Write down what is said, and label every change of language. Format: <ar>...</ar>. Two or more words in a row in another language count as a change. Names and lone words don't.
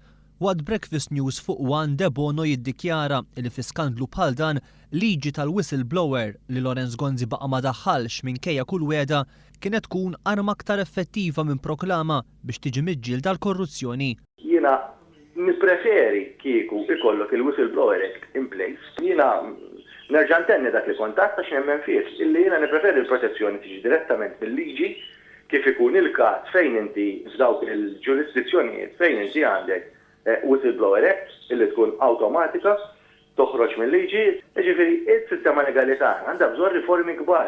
<mt>Waqt Breakfast News fuq Debono jiddikjara li fi skandlu bħal dan liġi tal-whistleblower li Lawrence Gonzi baqa' ma daħħalx minkejja kull weda kienet tkun arma aktar effettiva minn proklama biex tiġi miġġielda l-korruzzjoni. Jiena nippreferi kieku ikollok il-</mt> <en>whistleblower act in place.</en> <mt>Jiena nerġa' ntenni dak li kontatt għax nemmen fih illi jiena nippreferi l-protezzjoni tiġi direttament mill-liġi kif ikun il-każ fejn inti f'dawk il-ġurisdizzjonijiet fejn inti għandek</mt> <en>whistleblower act</en> <mt>illi tkun awtomatika toħroġ mill-liġi, jiġifieri is-sistema legali tagħna għandha bżonn riformi kbar.</mt>